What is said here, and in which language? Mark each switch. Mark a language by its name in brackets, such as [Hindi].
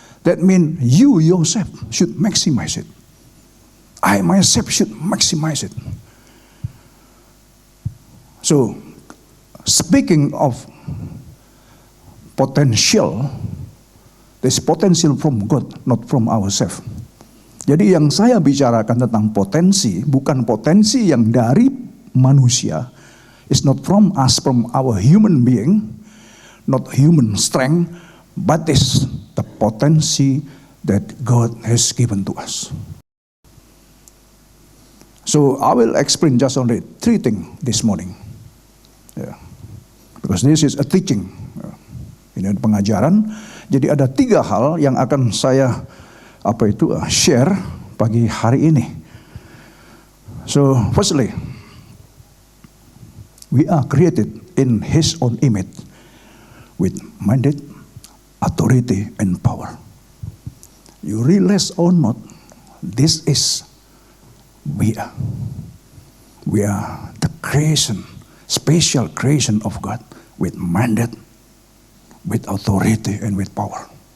[English] That means you yourself should maximize it. I myself should maximize it. So, speaking of potential, there's potential from God, not from ourselves. [Indonesian] Jadi yang saya bicarakan tentang potensi, bukan potensi yang dari manusia. [English] It's not from us, from our human being, not human strength, but it's the potency that God has given to us. So I will explain just only 3 things this morning. Yeah. Because this is a teaching. [Indonesian] Ini pengajaran. Jadi ada 3 hal yang akan saya share pagi hari ini. [English] So firstly, we are created in His own image with mandate, authority, and power. You realize or not, this is we are the creation, special creation of God with mandate, with authority, and with power.